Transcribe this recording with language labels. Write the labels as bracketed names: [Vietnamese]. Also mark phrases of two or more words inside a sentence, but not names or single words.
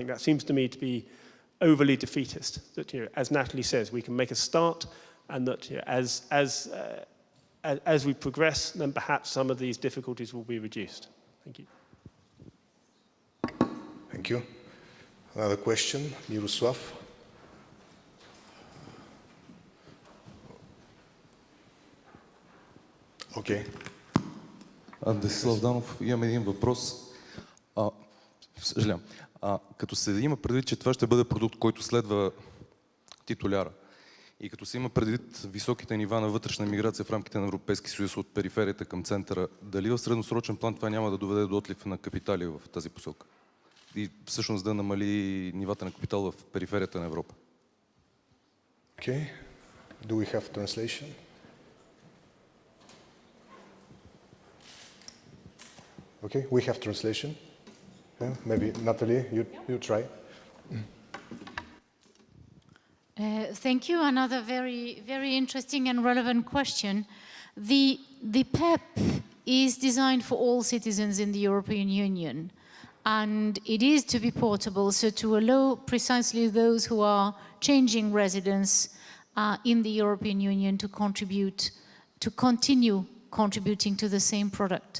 [English] That seems to me to be overly defeatist. That, as Natalie says, we can make a start, and that as we progress, then perhaps some of these difficulties will be reduced. Thank you. Thank you. Another question, Miroslav. Okay. [Bulgarian] Десислав Данов, имам един въпрос. Съжалявам. Като се има предвид, че това ще бъде продукт, който следва титуляра, и като се има предвид високите нива на вътрешна миграция в рамките на Европейския съюз от периферията към центъра, дали в средносрочен план това няма да доведе до отлив на капитали в тази посока? И всъщност да намали нивата на капитал в периферията на Европа? [English] Okay. Do we have translation? Okay, we have translation. Yeah, maybe Natalie, you try. Thank you. Another very interesting and relevant question. The PEPP is designed for all citizens in the European Union, and it is to be portable, so to allow precisely those who are changing residence in the European Union to continue contributing to the same product.